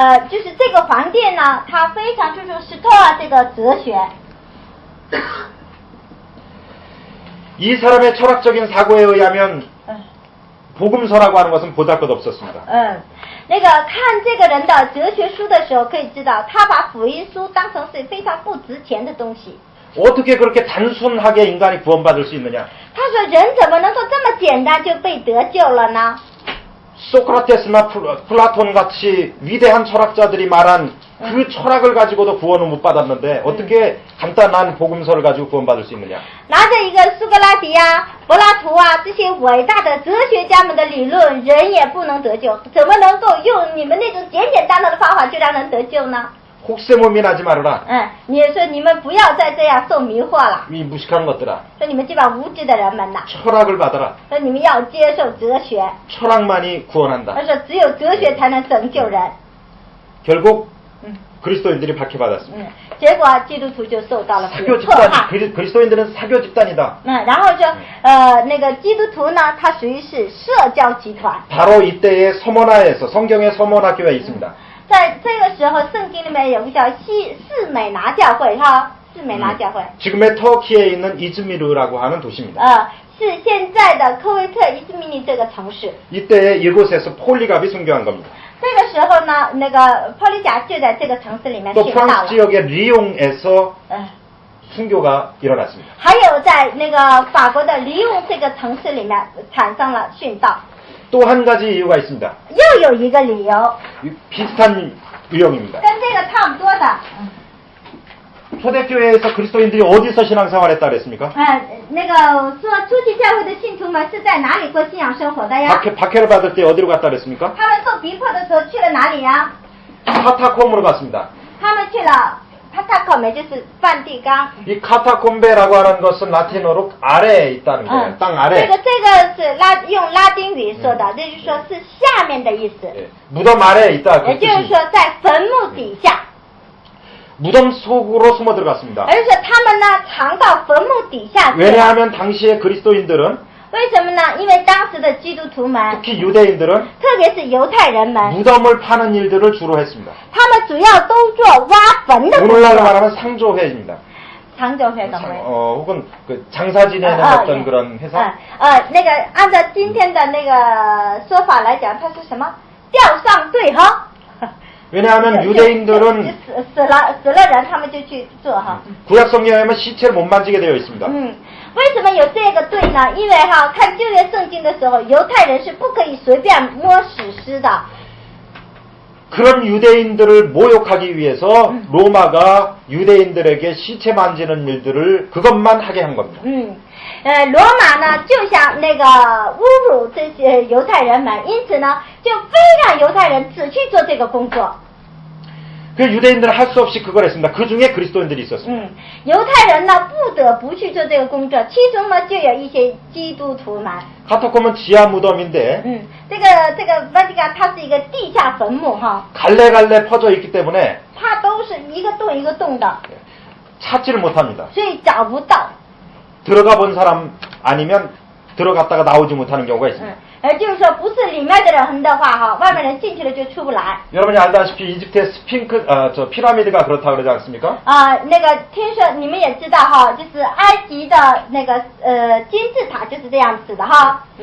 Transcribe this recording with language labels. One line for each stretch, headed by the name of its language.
Chinese: 就是这个皇帝呢，他非常注重斯托尔这个哲学。
Korean: 이 사람의 철학적인 사고에 의하면 복음서라고 하는 것은 보잘것없었습니다.
Chinese: 那个看这个人的哲学书的时候，可以知道他把福音书当成是非常不值钱的东西。
Korean: 어떻게 그렇게 단순하게 인간이 구원받을 수 있느냐?
Chinese: 他说人怎么能够这么简单就被得救了呢？
Korean: 소크라테스나 플라톤 같이 위대한 철학자들이 말한 그 철학을 가지고도 구원을 못 받았는데 어떻게 간단한 복음서를 가지고 구원받을 수 있느냐?
Chinese: 拿着一个苏格拉底呀、柏拉图啊这些伟大的哲学家们的理论，人也不能得救，怎么能够用你们那种简简单单的方法就让人得救呢？
Korean: 혹세무민하지 말아라.
Chinese: 你说你们不要再这样受迷惑了，
Korean: 이 무식한 것들아.
Chinese: 说你们这帮无知的人们呐，
Korean: 철학을 받아라.
Chinese: 说你们要接受哲学，
Korean: 철학만이 구원한다.
Chinese: 他说只有哲学才能拯救人。
Korean: 결국 그리스도인들이 박해받았습니다.
Chinese: 结果基督徒就受到了
Korean: 사교
Chinese: 迫害。
Korean: 집단, 그리스도인들은 사교 집단이다.
Chinese: 然后说那个基督徒呢，他属于是社交集团。
Korean: 바로 이때의 서머나에서 성경의 서머나 교회에 있습니다.
Chinese: 在这个时候，圣经里面有个叫士美拿教会哈，士美拿教会。
Korean: 지금의 터키에 있는 이즈미르라고 하는 도시입니다.
Chinese: 是现在的科威特伊斯米尼这个城市。
Korean: 이때 이곳에서 폴리갑이 순교한 겁니다.
Chinese: 这个时候呢，那个保利贾就在这个城市里面
Korean: 또
Chinese: 殉道
Korean: 프랑스
Chinese: 了。
Korean: 지역의 리옹에서 순교가 일어났습니다.
Chinese: 还有在那个法国的里翁这个城市里面产生了殉道。
Korean: 또 한 가지 이유가 있습니다.
Chinese: 又有一个理由，
Korean: 비슷한 유형입니다.
Chinese: 跟这个差不多的。
Korean: 초대교회에서 그리스도인들이 어디서 신앙생활했다 그랬습니까?
Chinese: 那个说初期教会的信徒们是在哪里过信仰生活的呀？
Korean: 박해를 받을 때 어디로 갔다 그랬습니까?
Chinese: 他们受逼迫的时候去了哪里呀？
Korean: 카타콤으로 갔습니다.
Chinese: 他们去了帕塔科梅，就是梵蒂冈。
Korean: 이 카타콤베라고 하는 것은 라틴어로 아래에 있다는 거예요. 땅
Chinese: 这
Korean: 아래.
Chinese: 个是用拉丁语说的，这就是说是下面的意思，
Korean: 예, 무덤 아래에 있다. 그
Chinese: 也就是说在坟墓底下。
Korean: 무덤 속으로 숨어 들어갔습니다.
Chinese: 而且他们呢藏到坟墓底下去了。
Korean: 왜냐하면 당시의 그리스도인들은
Chinese: 为什么呢？因为当时的基督徒们，
Korean: 특히 유대인들은
Chinese: 特别是犹太人们，
Korean: 무덤을 파는 일들을 주로 했습니다.
Chinese: 他们主要都做挖坟的工
Korean: 오늘날로
Chinese: 作。
Korean: 말하면 상조회입니다.
Chinese: 长久会懂没？
Korean: 혹은 그 장사 지내는 어떤 그런 회사.
Chinese: 那个按照今天的那个说法来讲，它是什么？吊上对哈。
Korean: 왜냐하면 유대인들은
Chinese: 死了人，他们就去做哈。
Korean: 구약 성경에 보면 시체를 못 만지게 되어 있습니다.
Chinese: 为什么有这个罪呢？因为哈，看旧约圣经的时候，犹太人是不可以随便摸死尸的。
Korean: 그런 유대인들을 모욕하기 위해서 로마가 유대인들에게 시체 만지는 일들을 그것만 하게 한 겁니다.
Chinese: 罗马呢，就想那个侮辱这些犹太人们，因此呢，就非让犹太人只去做这个工作。
Korean: 그 유대인들은 할 수 없이 그걸 했습니다. 그 중에 그리스도인들이 있었습니다.
Chinese: 犹太人呢不得不去做这个工作，其中呢就有一些基督徒们。
Korean: 카타콤은 지하 무덤인데
Chinese: 这个Vatican它是一个地下坟墓哈，
Korean: 갈래갈래 퍼져 있기 때문에
Chinese: 它都是一个洞一个洞的，
Korean: 찾지를 못합니다.
Chinese: 所以找不到。
Korean: 들어가 본 사람 아니면 들어갔다가 나오지 못하는 경우가 있습니다.
Chinese: 就是说不是里面的人的话哈，外面人进去了就出不来。
Korean: 여러분이 알다시피 이집트의 저 피라미드가 그렇다 그러지 않습니까?
Chinese: 那个听说你们也知道哈，就是埃及的那个金字塔就是这样子的哈。